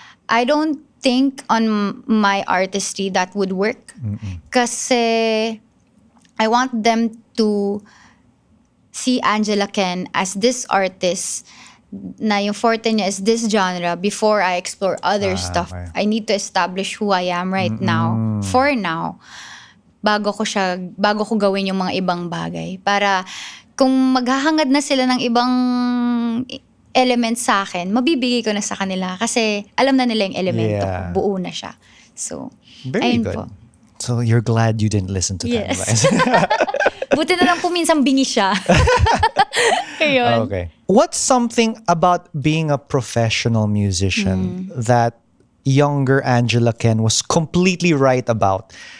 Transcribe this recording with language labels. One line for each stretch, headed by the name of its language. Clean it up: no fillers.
English: I don't think on my artistry that would work.
Filipino: Kasi
English: I want them to see Angela Ken as this artist
Filipino: na yung forte niya
English: is this genre before I explore other stuff. Okay. I need to establish who I am right now. For now.
Filipino: Bago ko gawin yung mga ibang bagay. Para kung maghahangad na sila ng ibang elements sa akin, mabibigay ko na sa kanila. Kasi alam na nila yung elemento ko. Buo na siya.
English: So, Very
Filipino: ayun
English: good.
Filipino: po.
English: So you're glad you didn't listen to that Yes. advice.
Filipino: Buti na lang po minsan bingi siya. Ayun.
English: Okay. What's something about being a professional musician that younger Angela Ken was completely right about?